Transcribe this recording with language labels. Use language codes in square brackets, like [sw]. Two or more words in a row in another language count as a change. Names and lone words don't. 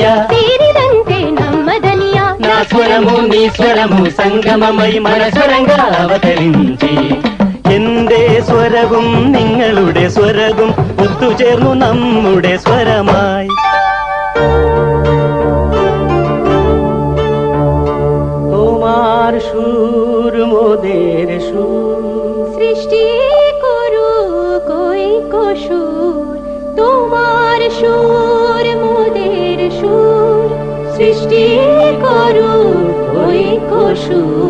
[te] తీరిదంటే నమ్మదనియ నా స్వరము నీ స్వరము సంగమమై మన స్వరంగా అవతరించి [ml] എന്റെ സ്വരവും നിങ്ങളുടെ സ്വരവും ഒത്തുചേർന്നു നമ്മുടെ സ്വരമായി. [bn] তোমার সুর মোদের সুর, সৃষ্টি করু কই কসুর। তোমার সুর মোদের সুর, সৃষ্টি করু কই কসুর।